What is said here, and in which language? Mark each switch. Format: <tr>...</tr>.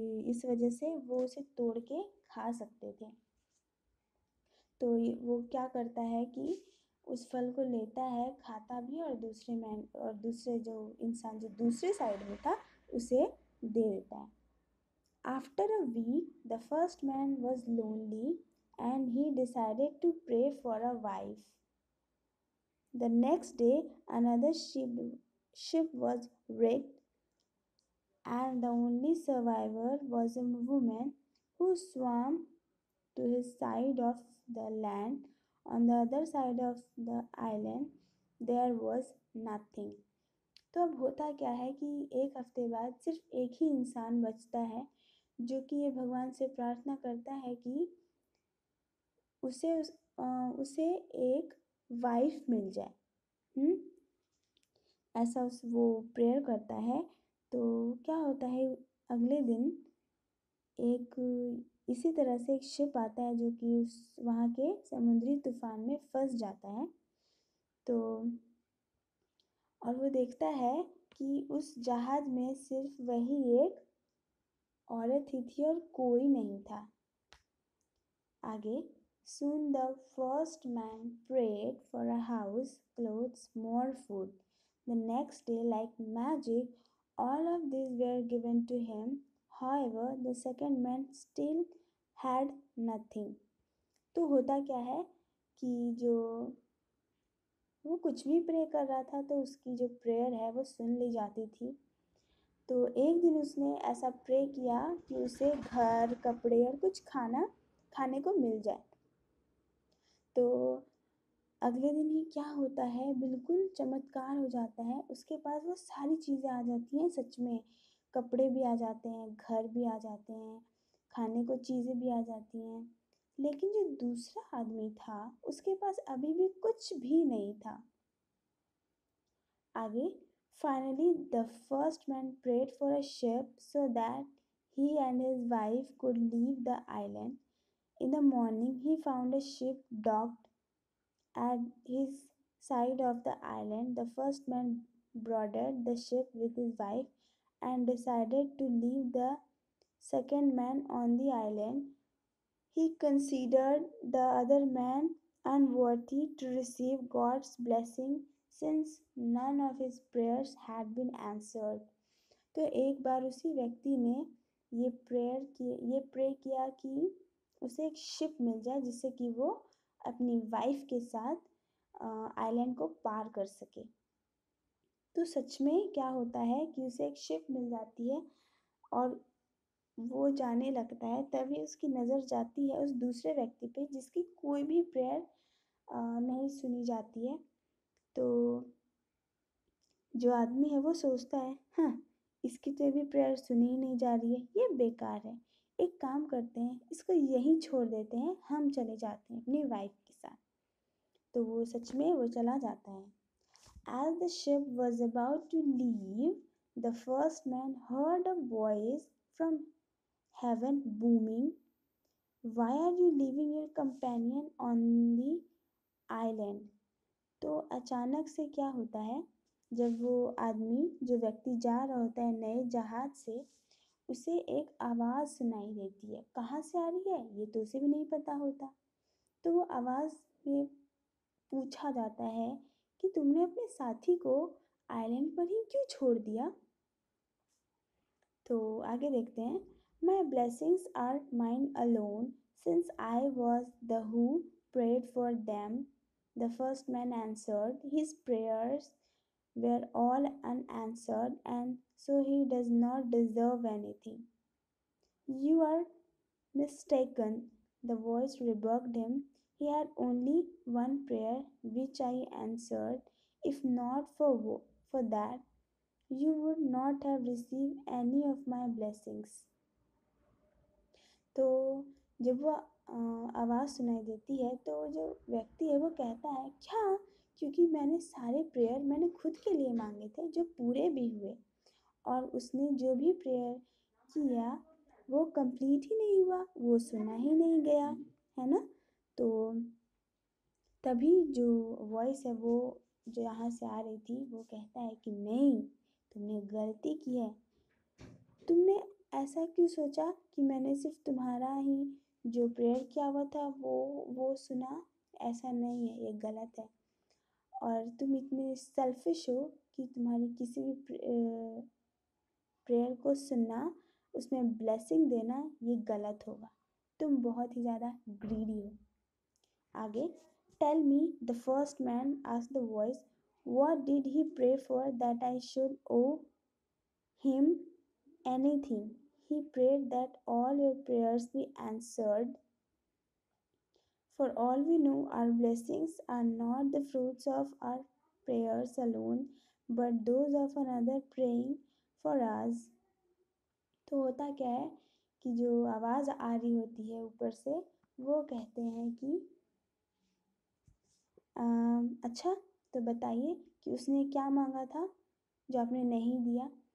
<hi>इस वजह से वो उसे तोड़ के खा सकते थे। तो वो क्या करता है कि उस फल को लेता है, खाता भी, और दूसरे जो इंसान जो दूसरे साइड में था उसे दे देता है।</hi> <en>After a week, the first man was lonely and he decided to pray for a wife. The next day, another ship was wrecked, and the only survivor was a woman who swam to his side of the land. On the other side of the island, there was nothing.</en> <hi>तो अब होता क्या है कि एक हफ्ते बाद सिर्फ एक ही इंसान बचता है जो कि ये भगवान से प्रार्थना करता है कि उसे एक वाइफ मिल जाए। ऐसा वो प्रेयर करता है। तो क्या होता है, अगले दिन एक इसी तरह से एक शिप आता है जो कि उस वहाँ के समुद्री तूफान में फंस जाता है। तो और वो देखता है कि उस जहाज में सिर्फ वही एक औरत ही थी और कोई नहीं था। आगे,</hi> <en>soon the first man prayed for a house, clothes, more food. The next day, like magic, all of these were given to him. However, the second man still had nothing.</en> <hi>तो होता क्या है कि जो वो कुछ भी प्रे कर रहा था तो उसकी जो प्रेयर है वो सुन ली जाती थी। तो एक दिन उसने ऐसा प्रे किया कि उसे घर, कपड़े और कुछ खाने को मिल जाए। तो अगले दिन ही क्या होता है, बिल्कुल चमत्कार हो जाता है। उसके पास वो सारी चीज़ें आ जाती हैं, सच में कपड़े भी आ जाते हैं, घर भी आ जाते हैं, खाने को चीज़ें भी आ जाती हैं। लेकिन जो दूसरा आदमी था उसके पास अभी भी कुछ भी नहीं था। आगे,</hi> <en>finally the first man prayed for a ship so that he and his wife could leave the island. In the morning he found a ship docked at his side of the island. The first man boarded the ship with his wife and decided to leave the second man on the island. He considered the other man unworthy to receive God's blessing since none of his prayers had been answered.</en> <hi>तो एक बार उसी व्यक्ति ने ये pray किया कि उसे एक शिप मिल जाए जिससे कि वो अपनी वाइफ के साथ आइलैंड को पार कर सके। तो सच में क्या होता है कि उसे एक शिप मिल जाती है और वो जाने लगता है। तभी उसकी नज़र जाती है उस दूसरे व्यक्ति पे जिसकी कोई भी प्रेयर नहीं सुनी जाती है। तो जो आदमी है वो सोचता है, हाँ, इसकी तो अभी प्रेयर सुनी ही नहीं जा रही है, ये बेकार है। एक काम करते हैं, इसको यहीं छोड़ देते हैं, हम चले जाते हैं अपनी वाइफ के साथ। तो वो सच में वो चला जाता है।</hi> <en>As the ship was about to leave, the first man heard a voice from heaven booming, "Why are you leaving your companion on the island?"</en> <hi>तो अचानक से क्या होता है, जब वो आदमी जो व्यक्ति जा रहा होता है नए जहाज से, उसे एक आवाज़ सुनाई देती है। कहाँ से आ रही है ये तो उसे भी नहीं पता होता। तो वो आवाज़ में पूछा जाता है कि तुमने अपने साथी को आइलैंड पर ही क्यों छोड़ दिया। तो आगे देखते हैं।</hi> <en>My blessings are mine alone, since I was the who prayed for them. The first man answered. His prayers were all unanswered, and so he does not deserve anything. You are mistaken, the voice rebuked him. He had only one prayer, which I answered. If not for that, you would not have received any of my blessings.</en> <hi>तो जब वो आवाज़ सुनाई देती है तो जो व्यक्ति है वो कहता है, क्या, क्योंकि मैंने सारे प्रेयर मैंने खुद के लिए मांगे थे जो पूरे भी हुए, और उसने जो भी प्रेयर किया वो कंप्लीट ही नहीं हुआ, वो सुना ही नहीं गया, है ना। तो तभी जो वॉइस है वो जो यहाँ से आ रही थी वो कहता है कि नहीं, तुमने गलती की है। तुमने ऐसा क्यों सोचा कि मैंने सिर्फ तुम्हारा ही जो प्रेयर किया हुआ था वो सुना। ऐसा नहीं है, ये गलत है। और तुम इतने सेल्फिश हो कि तुम्हारी किसी भी प्रेयर को सुनना, उसमें ब्लेसिंग देना, ये गलत होगा। तुम बहुत ही ज़्यादा ग्रीडी हो। आगे,</hi> <en>Tell me, the first man asked the voice, what did he pray for that I should owe him anything? He prayed that all your prayers be answered. For all we know, our blessings are not the fruits of our prayers alone, but those of another praying for us.</en> <hi>तो होता क्या है कि जो आवाज़ आ रही होती है ऊपर से, वो कहते हैं कि अच्छा, तो बताइए कि उसने क्या मांगा था जो आपने नहीं दिया।</hi>